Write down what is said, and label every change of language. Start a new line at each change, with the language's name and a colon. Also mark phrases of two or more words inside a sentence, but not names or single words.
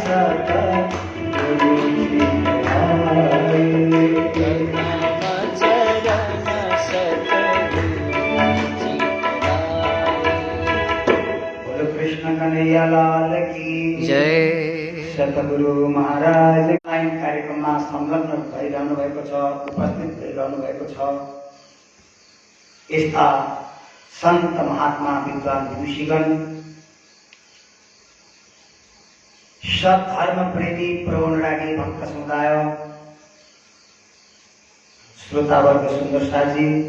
Hindi: कृष्ण कन्हैया लाल की जय।
Nepali: सतगुरु महाराज लाइन कार्यक्रममा संलग्न भइरहनु भएको छ, उपस्थित भइरहनु भएको छ। यस्ता सन्त महात्मा विद्वान विदुषीगण, सद्धर्म प्रेमी प्रवणरागी भक्त समुदाय, श्रोतावर्ग सुन्दर साजी,